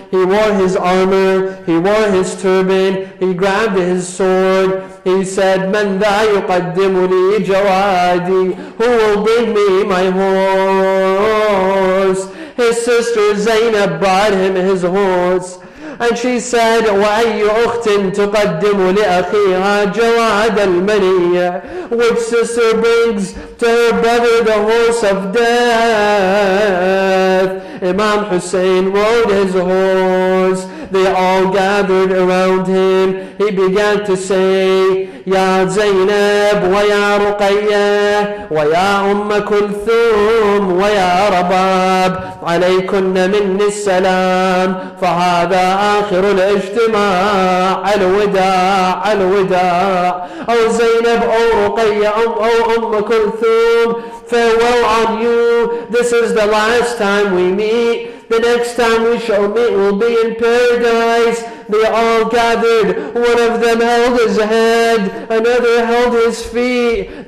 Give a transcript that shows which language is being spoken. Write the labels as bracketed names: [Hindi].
[English] He wore his armor. He wore his turban. He grabbed his sword. He said, [Arabic] "Man dha yuqaddimu li jawadi?" [English] Who will bring me my horse? His sister Zainab brought him his horse. And she said, [Arabic] وَأَيُّ أُخْتٍ تُقَدِّمُ لِأَخِيهَا جَوَادَ الْمَنِيَّةِ? [English] Which sister brings to her brother the horse of death? Imam Hussein rode his horse. They all gathered around him. He began to say, [Arabic] يا زينب ويا رقية ويا أم كلثوم ويا رباب عليكن مني السلام فهذا آخر الاجتماع الوداع الوداع. [English] Oh Zainab, oh Ruqayya, oh Kulthum, farewell on you. This is the last time we meet. The next time we shall meet will be in paradise. They all gathered. One of them held his head, another held his feet.